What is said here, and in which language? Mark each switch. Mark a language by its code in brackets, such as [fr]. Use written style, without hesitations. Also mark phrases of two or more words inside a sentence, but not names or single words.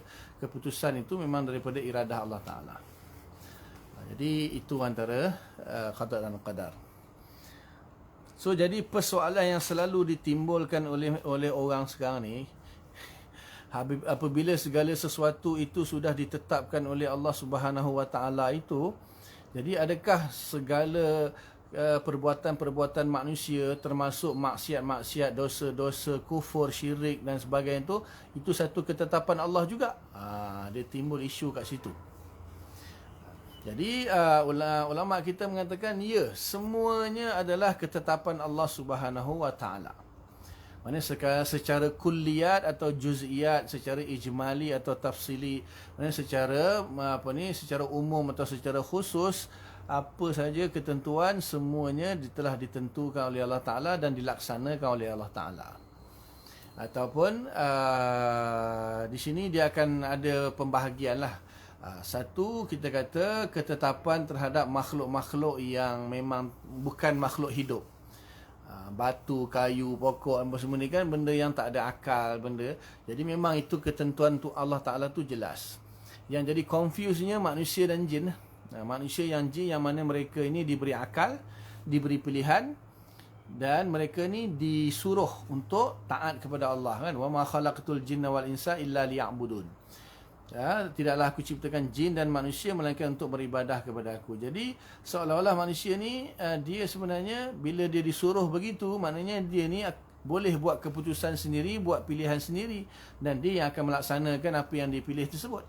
[ms] Keputusan itu memang daripada iradah Allah Ta'ala. Jadi itu antara qada dan qadar. So jadi persoalan yang selalu ditimbulkan oleh orang sekarang ni, apabila segala sesuatu itu sudah ditetapkan oleh Allah [ar] سبحانه وتعالى [ms] itu, jadi adakah segala perbuatan-perbuatan manusia, termasuk maksiat-maksiat, dosa-dosa, kufur, syirik dan sebagainya itu satu ketetapan Allah juga. Dia timbul isu kat situ. Jadi ulama kita mengatakan ya, semuanya adalah ketetapan Allah [ar] سبحانه وتعالى. [ms] Mana secara kulliyat atau juz'iyat, secara ijmali atau tafsili, mana secara secara umum atau secara khusus, apa saja ketentuan semuanya telah ditentukan oleh Allah Taala dan dilaksanakan oleh Allah Taala. Ataupun di sini dia akan ada pembahagian lah. Satu, kita kata ketetapan terhadap makhluk-makhluk yang memang bukan makhluk hidup. Batu, kayu, pokok, apa semua ni kan benda yang tak ada akal benda. Jadi memang itu ketentuan tu Allah Ta'ala tu jelas. Yang jadi confuse-nya manusia dan jin. Manusia yang jin yang mana mereka ini diberi akal, diberi pilihan, dan mereka ni disuruh untuk taat kepada Allah kan. [ar] وما خلقت الجن والإنس إلا ليعبدون. [ms] Tidaklah aku ciptakan jin dan manusia melainkan untuk beribadah kepada aku. Jadi seolah-olah manusia ni dia sebenarnya bila dia disuruh begitu, maknanya dia ni boleh buat keputusan sendiri, buat pilihan sendiri, dan dia yang akan melaksanakan apa yang dipilih tersebut.